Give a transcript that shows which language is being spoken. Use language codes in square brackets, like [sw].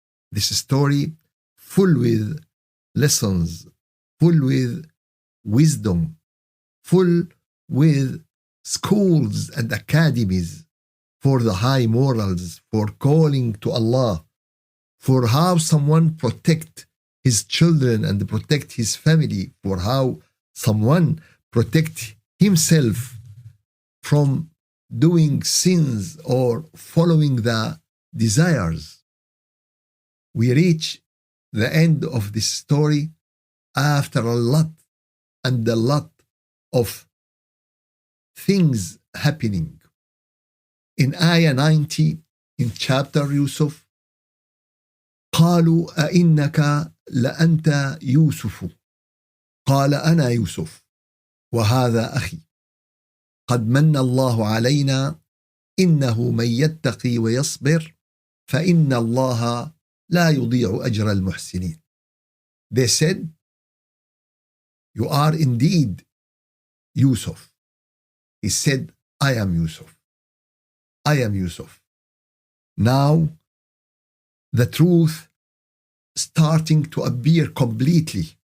[en] This story full with lessons, full with wisdom, full with schools and academies for the high morals, for calling to Allah, for how someone protect his children and protect his family, for how someone protect himself from doing sins or following the desires. We reach the end of this story after a lot and a lot of things happening. In Ayah 90, in chapter Yusuf, [ar] قالوا أئنك لأنت يوسف قال أنا يوسف وهذا أخي قد من الله علينا إنه من يتقي ويصبر فإن الله لا يضيع أجر المحسنين. [en] They said, you are indeed Yusuf. He said, I am Yusuf. I am Yusuf. Now, the truth starting to appear completely.